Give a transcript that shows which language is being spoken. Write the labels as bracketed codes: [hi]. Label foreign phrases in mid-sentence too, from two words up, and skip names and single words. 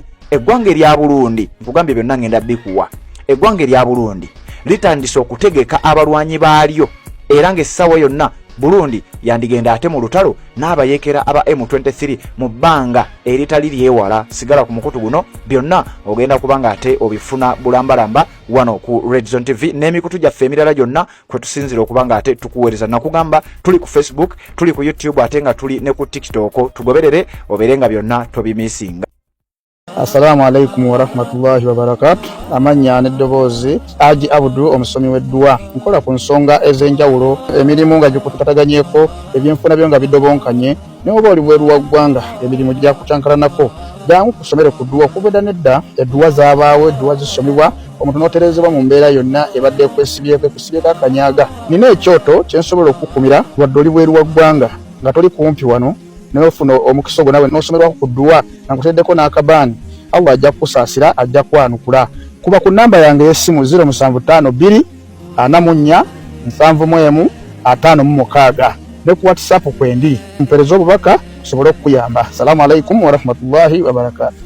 [lg] Eggwanga erya Burundi nkugambye byonna ngenda bikuwa. Eggwanga erya Burundi litandise okutegeka abalwanyi baalyo era ng'essaawa yonna Burundi yandigenda ate mu lutalo n'abayekera aba M23 mu bbanga eritali lyewala. Sigala ku mukutu guno byonna ogenda kubanga ate obifuna bulambalamba wano ku Redison TV n'emikutu gyaffe emirala gyonna kwe tusinzira okubanga ate tukuweereza. Nakugamba tuli ku Facebook, tuli ku YouTube ate nga tuli ne ku TikTok. Tugoberere obeere nga byonna tobimisinga. [ar] السلام عليكم و رحمة الله و بركاته. [lg] Amanya n'eddoboozi Haji Abdul omusomi w'eddua. Nkola ku nsonga ez'enjawulo, emirimu nga gikutukataganyeeko, ebyenfuna byo nga bidobonkanye, ne oba oli bweru wa ggwanga emirimu gya kucankalanako. Jangu kusomere ku ddua okubeda nedda eddua zaabaawo, eddua zisomibwa omuntu n'oterezebwa mu mbeera yonna ebadde ekwesibyeko akanyaga. Nina ekyoto kye nsobola okukumira wadde oli bweru wa ggwanga nga toli kumpi wano n'ofuna omukisa ogwo nawe n'osomerwako ku ddua nga nkuteddeko n'akabaani. Allah ajja kusaasira, ajja kwanukula. Kuba ku namba yange y'essimu 0752 44 71 56 ne ku WhatsApp kwendi mpereza obubaka sobole okuyamba. [ar] السلام عليكم و رحمة الله و بركاته.